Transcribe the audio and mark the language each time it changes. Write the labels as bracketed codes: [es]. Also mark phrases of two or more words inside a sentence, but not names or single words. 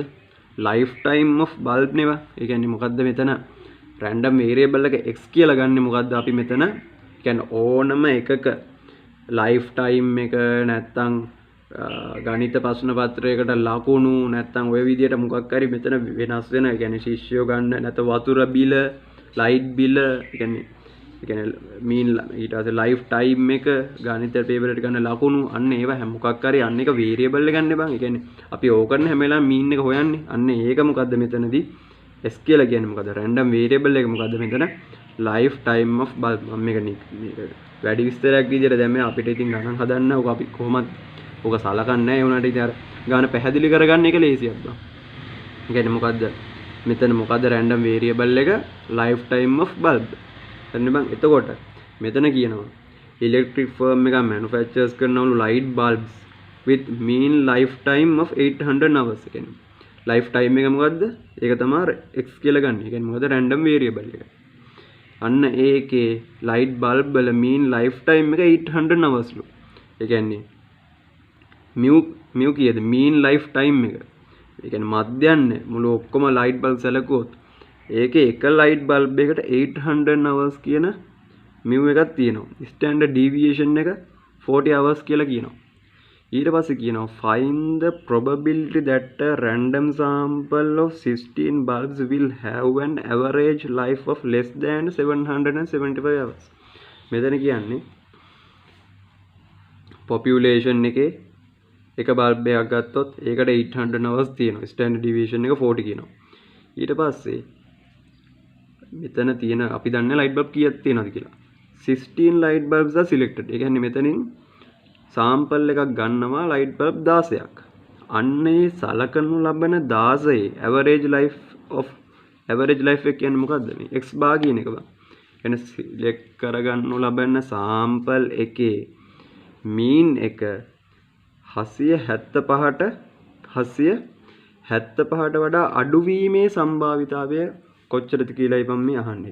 [en] lifetime of bulb [si] නේ. ඒ කියන්නේ මොකද්ද මෙතන [en] random variable [si] එක x කියලා ගන්නෙ මොකද්ද අපි මෙතන? ඒ කියන්නේ ඕනම එකක lifetime එක නැත්තම් ගණිත ප්‍රශ්න පත්‍රයකට ලකුණු නැත්තම් ওই විදිහට මොකක් හරි මෙතන වෙනස් වෙන. ඒ කියන්නේ ශිෂ්‍යයෝ ගන්න නැත්නම් වතුර බිල, light බිල, ඒ කියන්නේ mean ඊට පස්සේ [en] life time [si] එක ගණිත පේපර් එකට ගන්න ලකුණු අන්න ඒවා හැම මොකක් හරි අන්න එක variable එක ගන්න බං. ඒ කියන්නේ අපි ඕක කරන හැම වෙලාවෙම mean එක හොයන්නේ. අන්න ඒක මොකද්ද මෙතනදී s කියලා කියන්නේ මොකද්ද? [en] random variable [si] එක මොකද්ද මෙතන? [en] life time of bulb. [si] මම මේක වැඩි විස්තරයක් විදිහට දැන් මේ අපිට ඉතින් ගණන් හදන්න ඕක අපි කොහොමද ඕක සලකන්නේ නැහැ. ඒ උනාට ඉතින් අර ගාන පැහැදිලි කරගන්න එක ලේසියක් බං. ඒ කියන්නේ මොකද්ද මෙතන මොකද්ද [en] random variable [si] එක? [en] life time of bulb. [si] හරිනේ බං. එතකොට මෙතන කියනවා [en] electric firm [si] එක manufactures කරනවලු [en] light bulbs with mean lifetime of 800 hours. [si] ඒ කියන්නේ lifetime එක මොකද්ද? ඒක තමයි x කියලා ගන්න. ඒ කියන්නේ මොකද [en] random variable [si] එක. අන්න ඒකේ [en] light bulb [si] වල mean lifetime එක [en] 800 hours [si] ලු. ඒ කියන්නේ mu කීයද? mean lifetime එක. ඒ කියන්නේ මධ්‍යන්නේ මුළු ඔක්කොම [en] light bulb [si] සැලකුවොත් ඒකේ එක [en] light bulb [si] එකට [en] 800 hours [si] කියන mu එකක් තියෙනවා. [en] standard deviation [si] එක [en] 40 hours [si] කියලා කියනවා. ඊට පස්සේ කියනවා [en] find the probability that a random sample of 16 bulbs will have an average life of less than 775 hours. [si] මෙතන කියන්නේ population එකේ එක bulb එකක් ගත්තොත් ඒකට [en] 800 hours [si] තියෙනවා. [en] standard deviation [si] එක 40 කියනවා. ඊට පස්සේ මෙතන තියෙන අපි දන්නේ [en] light bulb [si] කීයක් තියෙනවද කියලා. [en] 16 light bulbs are selected. [si] ඒ කියන්නේ මෙතනින් sample එකක් ගන්නවා [en] light bulb [si] 16ක්. අන්නේ සලකනු ලබන 16 [en] average life [si] එක කියන්නේ මොකද්ද මේ [en] x bar [si] කියන එක බං. කියන්නේ select කරගන්නු ලබන sample එකේ mean එක 775ට වඩා අඩු වීමේ සම්භාවිතාවය කොච්චරද කියලායි මම මේ අහන්නේ.